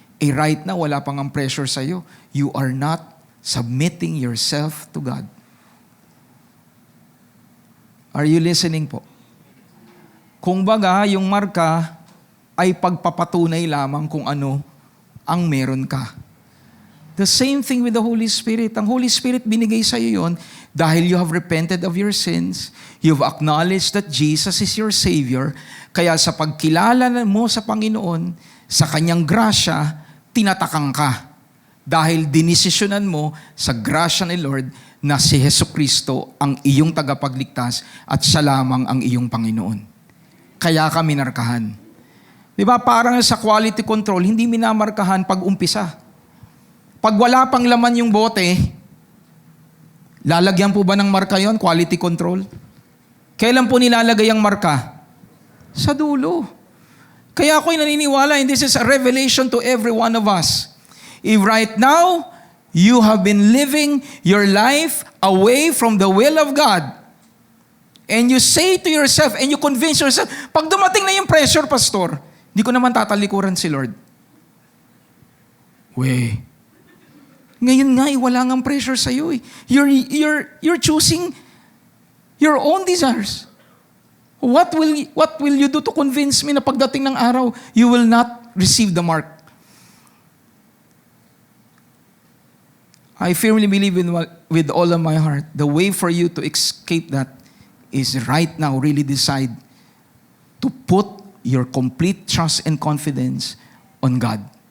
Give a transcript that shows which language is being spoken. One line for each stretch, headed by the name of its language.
Filipino: Eh
English: right now,
Filipino: wala pang ang pressure sa'yo.
English: You are not submitting yourself to God. Are you listening
Filipino: po? Kung baga, yung marka ay pagpapatunay lamang kung ano ang meron ka.
English: The same thing with the Holy Spirit.
Filipino: Ang Holy Spirit binigay sa iyo yon dahil
English: you have repented of your sins, you've acknowledged that Jesus is your Savior,
Filipino: kaya sa pagkilala mo sa Panginoon, sa Kanyang grasya, tinatakang ka. Dahil dinesisyonan mo sa grasya ni Lord na si Jesucristo ang iyong tagapagligtas at siya lamang ang iyong Panginoon. Kaya ka minarkahan. Di ba, parang sa quality control, hindi minamarkahan pag umpisa. Pag wala pang laman yung bote, lalagyan po ba ng marka yon? Quality control? Kailan po nilalagay ang marka? Sa dulo. Kaya ako'y naniniwala,
English: and this is a revelation to every one of us. If right now, you have been living your life away from the will of God, and you say to yourself, and you convince yourself,
Filipino: pag dumating na yung pressure, pastor, hindi ko naman tatalikuran si Lord. Ngayon nga, wala ngang pressure sa'yo.
English: You're choosing your own desires. What will you do to convince me
Filipino: na pagdating ng araw,
English: you will not receive the mark? I firmly believe with all of my heart, the way for you to escape that is right now really decide to put your complete trust and confidence on God.